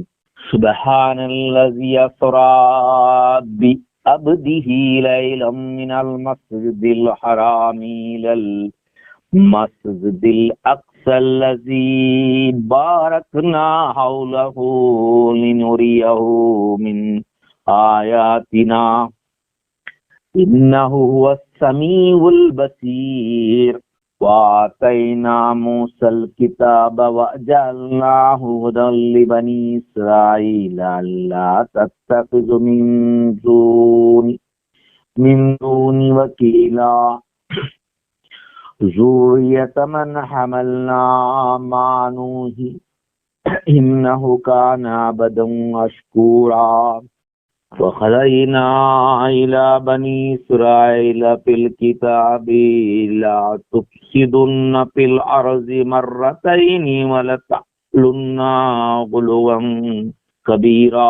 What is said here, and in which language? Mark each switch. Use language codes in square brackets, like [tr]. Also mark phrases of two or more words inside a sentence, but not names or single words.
[ar] سبحان الذي أسرى بعبده ليلا من المسجد الحرام إلى المسجد الأقصى الذي باركنا حوله لنريه من آياتنا إنه هو السميع البصير. وآتينا موسى الكتاب وجعلناه هدى لبني إسرائيل ألا تتخذوا من دوني وكيلا ذُرِّيَّةَ مَنْ حَمَلْنَا مَعَ نُوحٍ إِنَّهُ كَانَ عَبْدًا مَشْكُورًا. وَقَضَيْنَا إِلَى بَنِي إِسْرَائِيلَ فِي الْكِتَابِ لَا تُفْسِدُنَّ فِي الْأَرْضِ مَرَّتَيْنِ وَلَتَعْلُنَّ عُلُوًّا كَبِيرًا.